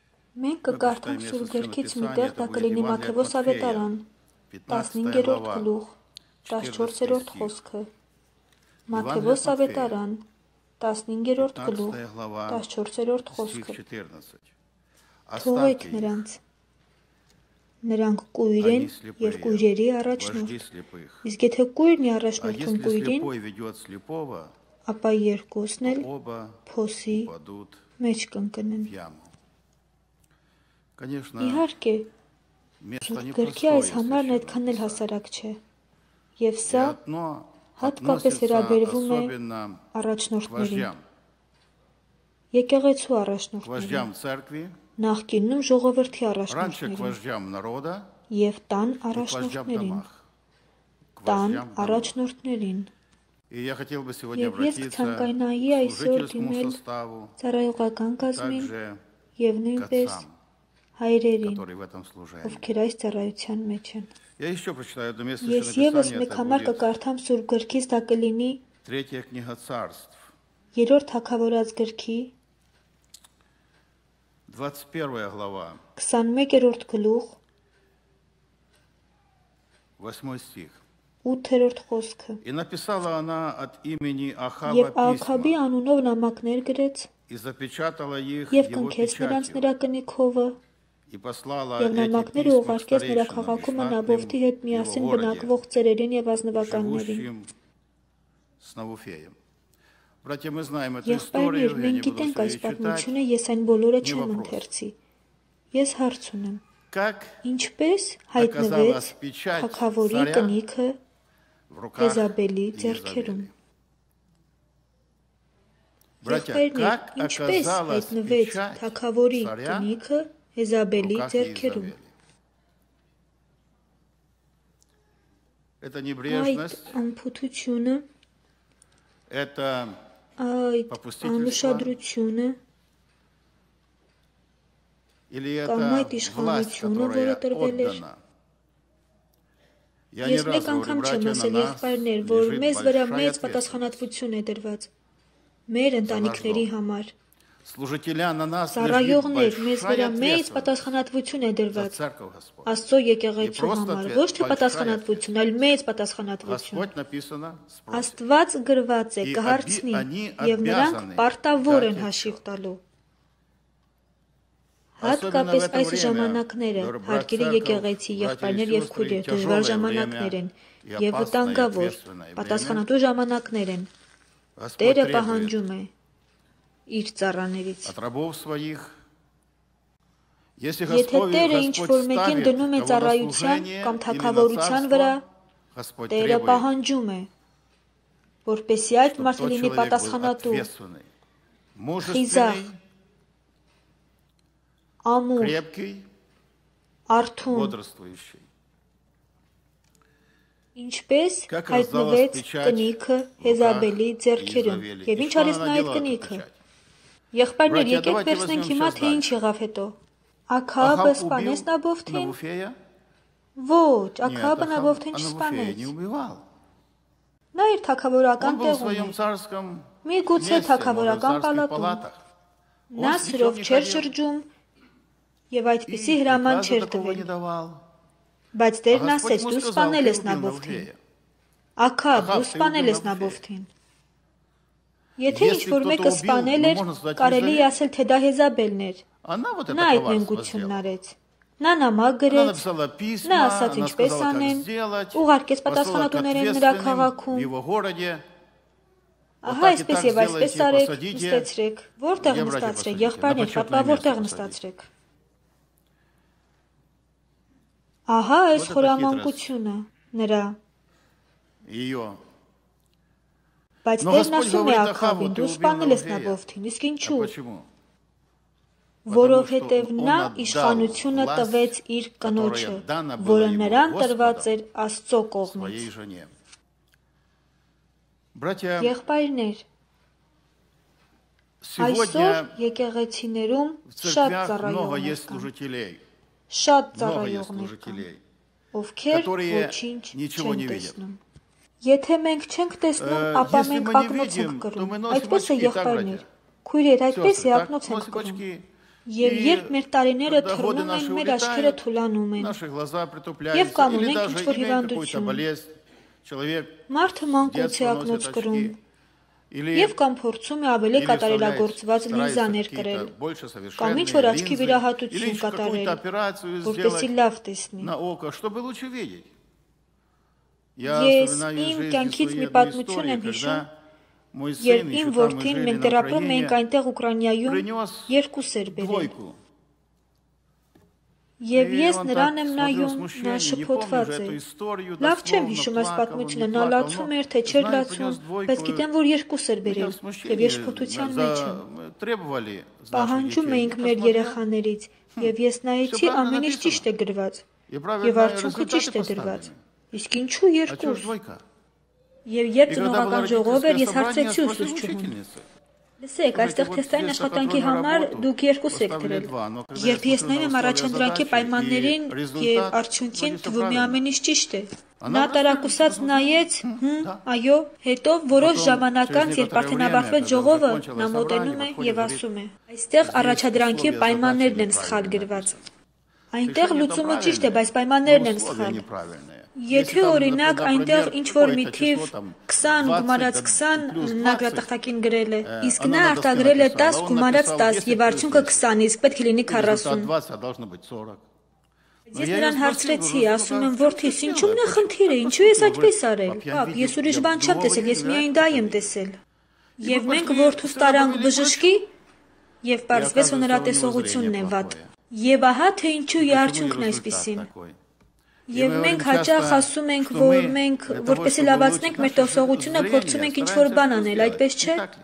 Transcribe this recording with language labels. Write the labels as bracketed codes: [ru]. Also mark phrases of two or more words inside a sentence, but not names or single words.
[hy] Մենք [ru] Мы [hy] կկարդանք [ru] прочитаем [hy] Սուրբ [ru] место [hy] գրքից մի [ru] Писания, [hy] տեղ, [ru] это [hy] դա [ru] будет [hy] կլինի [ru] Евангелие от [hy] Մատթեոս [ru] Матфея, [hy] ավետարան, 15 15-րդ [ru] глава, [hy] գլուխ, 14 14-րդ [ru] стих. [hy] խոսքը։ [ru] Евангелие [hy] Մատթեոս [ru] от Матфея, [hy] ավետարան, 15-րդ գլուխ, [ru] 15 глава, [hy] 14-րդ [ru] стих [hy] խոսքը։ 14. Թողեք [ru] Оставьте их, [hy] նրանց։ Նրանք կույր են [ru] они [hy] եւ [ru] слепые, [hy] կույրերի [ru] вожди [hy] առաջնորդ։ [ru] слепых. [hy] Իսկ եթե կույրն է [ru] А [hy] առաջնորդում [ru] если [hy] կույրին, [ru] слепой ведет слепого, [hy] ապա երկուսն [ru] то [hy] էլ [ru] оба [hy] փոսի [ru] упадут [hy] մեջ կընկնեն։ [ru] в яму. Конечно, [hy] Իհարկե, [ru] место [hy] գրքի այս [ru] непростое, [hy] համարն [ru] Священного [hy] այդքան էլ [ru] Писания. [hy] հասարակ չէ։ Եվ [ru] И [hy] սա [ru] одно [hy] հատկապես [ru] относится [hy] վերաբերվում է [ru] особенно к [hy] առաջնորդներին, [ru] вождям. [hy] եկեղեցու [ru] К [hy] առաջնորդներին, [ru] вождям церкви, [hy] նախկինում ժողովրդի [ru] раньше к [hy] առաջնորդներին [ru] вождям народа [hy] եւ տան [ru] и к вождям в [hy] առաջնորդներին, [ru] домах. К [hy] տան [ru] вождям в домах. [hy] առաջնորդներին։ [ru] И я хотел бы сегодня [hy] Եվ ես [ru] обратиться [hy] կցանկանայի [ru] к [hy] այսօր [ru] служительскому [hy] դիմել [ru] составу, [hy] ծառայողական կազմին [ru] также [hy] եւ [ru] к [hy] նույնպես [ru] отцам, [hy] հայրերին, [ru] которые в этом служении. [hy] ովքեր այս ծառայության մեջ են։ [ru] Я еще прочитаю одно место [hy] Ես [ru] Священного [hy] եւս [ru] Писания, [hy] մեկ [ru] это [hy] համար [ru] будет [hy] կկարդամ Սուրբ գրքից, դա կլինի [ru] Третья книга царств, [hy] 3-րդ թագավորած գրքի [ru] 21 глава, [hy] 21-րդ գլուխ, [ru] 8 стих. [hy] 8-րդ խոսքը։ [ru] И написала она от имени Ахава [hy] Եվ Աքաբի [ru] письма [hy] անունով նամակներ գրեց [ru] и запечатала их [hy] եւ [ru] его [hy] կնքեց նրանց [ru] печатью [hy] նրա կնիքովը [ru] и послала [hy] եւ [ru] эти [hy] նամակները [ru] письма к [hy] ուղարկեց նրա [ru] старейшинам и [hy] քաղաքումը [ru] знатным [hy] Նաբովթի հետ [ru] в его [hy] միասին [ru] городе, [hy] բնակվող ծերերին եւ ազնվականներին։ [ru] живущим с Навуфеем. Братья, мы знаем эту [hy] Եղբայրներ, [ru] историю, я [hy] մենք [ru] не буду [hy] գիտենք [ru] все [hy] այս [ru] ее читать. [hy] պատմությունը, ես այն բոլորը [ru] Не [hy] չեմ [ru] вопрос. [hy] ընթերցի։ Ես հարց ունեմ. [ru] Как [hy] Ինչպես հայտնվեց [ru] оказалась печать [hy] թագավորի [ru] царя [hy] կնիքը [ru] в руках [hy] Եզաբելի [ru] Иезавели? [hy] ձեռքերում։ [ru] Братья, [hy] Եղբայրներ, [ru] как [hy] ինչպես [ru] оказалась [hy] հայտնվեց [ru] печать [hy] թագավորի [ru] царя [hy] կնիքը [ru] в [hy] Եզաբելի [ru] руках [hy] ձեռքերում։ [ru] Иезавели? Это [hy] Այդ [ru] небрежность, [hy] անփութությունը, [ru] это [hy] այդ [ru] попустительство [hy] անուշադրությունը [ru] или [hy] կամ [ru] это [hy] այդ [ru] власть, [hy] իշխանությունը, որը [ru] которая [hy] տրվել էր։ [ru] отдана? Я не [hy] Ես [ru] раз [hy] մեկ [ru] говорю, [hy] անգամ չեմ [ru] братья, на [hy] ասել [ru] нас [hy] եղբայրներ, որ [ru] лежит [hy] մեզ վրա [ru] большая [hy] մեծ [ru] ответственность. [hy] պատասխանատվություն է դրված մեր ընտանիքների համար։ [ru] Служителя, на нас лежит [hy] Ծառայողներ, մեզ [ru] большая [hy] վրա մեծ [ru] ответственность [hy] պատասխանատվություն է [ru] за [hy] դրված [ru] церковь Господь. [hy] Աստծո եկեղեցու [ru] Просто [hy] համար, [ru] ответ, [hy] ոչ թե [ru] большая [hy] պատասխանատվություն, այլ մեծ պատասխանատվություն։ [ru] Господь написано спросит. [hy] Աստված գրված է [ru] И [hy] կհարցնի [ru] они [hy] եւ նրանք [ru] обязаны [hy] պարտավոր են [ru] дать [hy] հաշիվ [ru] отчет. [hy] տալու։ [ru] Особенно в [hy] Հատկապես [ru] это [hy] այս [ru] время, [hy] ժամանակները, [ru] дорогие [hy] հարգելի [ru] церковь, [hy] եկեղեցի, [ru] братья и [hy] եղբայրներ եւ [ru] сестры, [hy] քույրեր, դժվար [ru] тяжелое [hy] ժամանակներ են [ru] время [hy] եւ [ru] и опасное и [hy] վտանգավոր, [ru] ответственное время. [hy] պատասխանատու ժամանակներ են։ [ru] Господь [hy] Տերը [ru] требует [hy] պահանջում է իր ծառաներից։ [ru] от рабов своих. Если [hy] Եթե [ru] Господь [hy] Տերը ինչ-որ մեկին [ru] ставит [hy] դնում է [ru] кого на [hy] ծառայության [ru] служение [hy] կամ [ru] или на [hy] թագավորության վրա, [ru] царство, Господь [hy] Տերը [ru] требует, [hy] պահանջում է, որպեսզի այդ [ru] чтобы [hy] մարդը [ru] тот [hy] լինի [ru] человек был [hy] պատասխանատու, [ru] ответственный, [hy] խիզախ, [ru] мужественный, [hy] ամուր, [ru] крепкий, [hy] արթուն, [ru] бодрствующий. [hy] ինչպես [ru] Как [hy] հայտնվեց [ru] раздалась печать [hy] կնիքը [ru] в руках [hy] Եզաբելի ձեռքերում։ [ru] Иезавели. [hy] Եվ [ru] И [hy] ինչ [ru] что [hy] արեց [ru] она [hy] նա այդ [ru] делала, эта [hy] կնիքը։ [ru] печать? [hy] Եղբայրներ, [ru] Братья, [hy] եկեք [ru] давайте [hy] վերցնենք [ru] возьмем [hy] հիմա [ru] сейчас [hy] թե ինչ [ru] дальше. [hy] եղավ հետո։ Աքաբը [ru] Ахав [hy] սպանեց [ru] убил [hy] Նաբովթին։ [ru] Навуфея? [hy] Ոչ, [ru] Нет, [hy] Աքաբը [ru] Ахав [hy] Նաբովթին [ru] Навуфея [hy] չսպանեց։ [ru] не убивал. [hy] Նա իր թագավորական [ru] Он был в [hy] տեղում [ru] своем [hy] էր։ [ru] царском [hy] Միգուցե [ru] месте, может, в [hy] թագավորական [ru] царских [hy] պալատում։ [ru] палатах. [hy] Նա [ru] Он с [hy] սրով [ru] мечом не [hy] չէր [ru] ходил [hy] շրջում եւ [ru] и [hy] այդպիսի հրաման [ru] приказа [hy] չէր [ru] такого [hy] տվել։ [ru] не давал. [hy] Բայց [ru] А [hy] Տերն [ru] Господь [hy] ասեց. [ru] ему [hy] Դու [ru] сказал, [hy] սպանել [ru] ты [hy] ես [ru] убил [hy] Նաբովթին։ [ru] Навуфея. [hy] Աքաբ, դու [ru] Ախավ, ты [hy] սպանել [ru] убил [hy] ես Նաբովթին։ Նաբովթին։ Եթե [ru] Если [hy] ինչ-որ [ru] кто-то [hy] մեկը [ru] убил, [hy] սպանել [ru] ну, [hy] է, [ru] можно сказать, [hy] կարելի է Եզավել. ասել, թե դա Եզաբելն էր։ [ru] Она вот это [hy] Նա այդ [ru] коварство [hy] նենգությունն [ru] сделала. [hy] արեց։ Նա նամակ [ru] Она [hy] գրեց, [ru] написала [hy] նա [ru] письма, [hy] ասաց [ru] она [hy] ինչպես [ru] сказала, как [hy] անեն, [ru] сделать, [hy] ուղարկեց [ru] послала к [hy] պատասխանատուներ են նրա [ru] ответственным в [hy] քաղաքում։ [ru] его городе. Вот [hy] Ահա [ru] так и [hy] այսպես [ru] так [hy] եւ այսպես [ru] сделайте, [hy] արեք, [ru] посадите. [hy] նստեցրեք։ Որտեղ [ru] Где, братья, [hy] նստացրեք, [ru] посадите? [hy] եղբայրներ, [ru] На [hy] պատվա [ru] почетное [hy] որտեղ [ru] место [hy] նստացրեք։ Ահա այս [ru] Вот это [hy] խորամանկությունը նրա։ [ru] Ее. [hy] Բայց [ru] Но [hy] Տերն [ru] Господь [hy] ասում է [ru] говорит [hy] Աքավին, [ru] Ахаву, ты [hy] դու [ru] убил [hy] սպանել ես [ru] Навуфея. [hy] Նաբովթին, իսկ [ru] А [hy] ինչու։ [ru] почему? [hy] Որովհետև [ru] он [hy] նա [ru] отдал [hy] իշխանությունը [ru] власть, [hy] տվեց իր կնոջը, [ru] которая дана была [hy] որը [ru] ему [hy] նրան [ru] Господом, [hy] տրված էր Աստծո կողմից։ [ru] своей жене. Братья, [hy] Եղբայրներ, այսօր [ru] сегодня [hy] եկեղեցիներում [ru] в [hy] շատ [ru] церквях много [hy] ծառայողներ [ru] есть [hy] կան, [ru] служителей, [hy] շատ [ru] много есть [hy] ծառայողներ կան, [ru] служителей, [hy] ովքեր [ru] которые [hy] ոչինչ [ru] ничего [hy] չեն [ru] не видят. [hy] տեսնում։ Եթե մենք չենք տեսնում, ապա [ru] Если [hy] մենք [ru] мы не [hy] ակնոց ենք [ru] видим, то [hy] կրում։ [ru] мы носим [hy] Այդպես է [ru] очки, так, [hy] եղբայրներ։ [ru] братья? [hy] Քույրեր, այդպես է [ru] Сестры, так, [hy] ակնոց ենք [ru] носим [hy] կրում։ [ru] очки. [hy] Եվ [ru] И [hy] երբ մեր տարիները [ru] когда годы [hy] թռնում են, [ru] наши [hy] մեր աչքերը [ru] улетают, [hy] թուլանում են, [ru] наши глаза [hy] Եվ [ru] притупляются, [hy] կանում [ru] или [hy] ենք [ru] даже [hy] ինչ-որ [ru] имеет какую-то [hy] հիվանդություն, [ru] болезнь, человек [hy] մարդը [ru] с [hy] մանկուց է [ru] детства [hy] ակնոց [ru] носит [hy] կրում, [ru] очки, или [hy] եւ կամ փորձում է ավելի [ru] Или [hy] կատարելագործված [ru] старается [hy] լինզաներ [ru] какие-то [hy] կրել, [ru] больше [hy] կամ [ru] совершенные [hy] ինչ-որ աչքի [ru] линзы, или [hy] վիրահատություն [ru] какую-то [hy] կատարել, [ru] операцию [hy] որպեսզի [ru] сделать [hy] լավ տեսնի։ [ru] на око, чтобы лучше видеть. Я [hy] Ես [ru] вспоминаю из [hy] իմ [ru] жизни [hy] կյանքից [ru] свои [hy] մի [ru] одну [hy] պատմություն [ru] историю, [hy] եմ հիշում, [ru] когда мой сын, [hy] երբ [ru] еще [hy] իմ [ru] там мы [hy] որդին [ru] жили [hy] մենք [ru] на [hy] դերապրում էինք [ru] Украине, [hy] այնտեղ Ուկրաինայում [ru] принес [hy] երկուս էր բերել։ [ru] двойку. [hy] Եվ [ru] И [hy] ես [ru] он [hy] նրան [ru] так [hy] եմ [ru] смотрел [hy] նայում, նա [ru] смущение, не помню [hy] շփոթված [ru] уже [hy] է։ [ru] эту историю, [hy] Լավ չեմ [ru] дословно [hy] հիշում այս [ru] плакал, он [hy] պատմությունը, [ru] не [hy] նա [ru] плакал, [hy] լացում [ru] но, [hy] էր, թե չէր [ru] знаю, [hy] լացում, [ru] принес двойку, [hy] բայց գիտեմ, որ երկուս էր [ru] я [hy] բերել, [ru] в [hy] եւ [ru] смущении [hy] շփոթության մեջ եմ։ [ru] требовали с наших [hy] Պահանջում [ru] детей. [hy] էինք [ru] Я [hy] մեր [ru] посмотрел, [hy] երեխաներից, եւ ես նայեցի, [ru] правильно [hy] ամեն ինչ [ru] написано. [hy] ճիշտ է գրված, [ru] и [hy] եւ [ru] правильные [hy] արդյունքը ճիշտ [ru] результаты [hy] է դրված։ [ru] поставлены. [hy] Իսկ ինչու [ru] А чего ж [hy] երկուս։ [ru] двойка? [hy] Եվ երբ [ru] И когда было [hy] ծնողական ժողով էր, [ru] родительское [hy] ես [ru] собрание, [hy] հարցրեցի [ru] спросил [hy] ուսուցչուհուն. [ru] учительницы. [hy] Լսեք, այստեղ [ru] вот [hy] թեստային [ru] здесь на [hy] աշխատանքի [ru] контрольную [hy] համար [ru] работу [hy] դուք երկուս եք [ru] поставили [hy] դրել։ [ru] два, но когда я [hy] Երբ ես [ru] смотрю [hy] նայում եմ [ru] на условия [hy] առաջադրանքի [ru] задачи [hy] պայմաններին [ru] и результат, [hy] եւ [ru] вроде [hy] արդյունքին [ru] всё [hy] թվում է [ru] правильно. [hy] ամեն ինչ ճիշտ է։ [ru] Она [hy] Նա [ru] просто [hy] տարակուսած [ru] посмотрела, [hy] նայեց, [ru] да. [hy] այո, հետո որոշ [ru] Потом, [hy] ժամանակ [ru] через [hy] անց, երբ [ru] некоторое [hy] արդեն [ru] время, [hy] ավարտվեց [ru] когда [hy] ժողովը, [ru] закончилось [hy] նա մոտենում է [ru] собрание, подходит, [hy] եւ [ru] говорит, [hy] ասում է. Այստեղ [ru] здесь [hy] առաջադրանքի [ru] условия [hy] պայմաններն են [ru] задачи [hy] սխալ [ru] неправильно [hy] գրված։ [ru] написаны. [hy] Այնտեղ [ru] Решение [hy] լուծումը [ru] там [hy] ճիշտ է, բայց [ru] правильное, [hy] պայմաններն [ru] но [hy] են [ru] условия [hy] սխալ։ [ru] неправильные. [hy] Եթե [ru] Если там, [hy] օրինակ այնտեղ [ru] например, [hy] ինչ որ մի [ru] какое-то [hy] թիվ [ru] число, там, [hy] 20 գումարած [ru] 20 плюс [hy] 20 նագրատախտակին գրել է, իսկ [ru] она [hy] նա [ru] на доске [hy] արտագրել է [ru] написала, 10 он [hy] գումարած [ru] написал 10 10 [hy] եւ [ru] плюс [hy] արդյունքը 10. 20, իսկ պետք է լինի [ru] И результат [hy] 40։ [ru] 20, а должно быть 40. [hy] Ես նրան հարցրեցի, ասում եմ, որդիս, ինչու՞մն է խնդիրը, ինչու ես այդպես արել։ Պապ, ես ուրիշ բան չեմ տեսել, ես միայն դա եմ տեսել։ Եվ մենք որդուս տարանք բժշկի, եւ պարզվեց, որ նրա տեսողությունն է վատ։ Եվ ահա թե ինչու է արդյունքն այսպեսին։ Եվ մենք հաճախ ասում ենք, որ մենք որպեսզի լավացնենք մեր տեսողությունը, փորձում ենք ինչ-որ բան անել, այդպես չէ։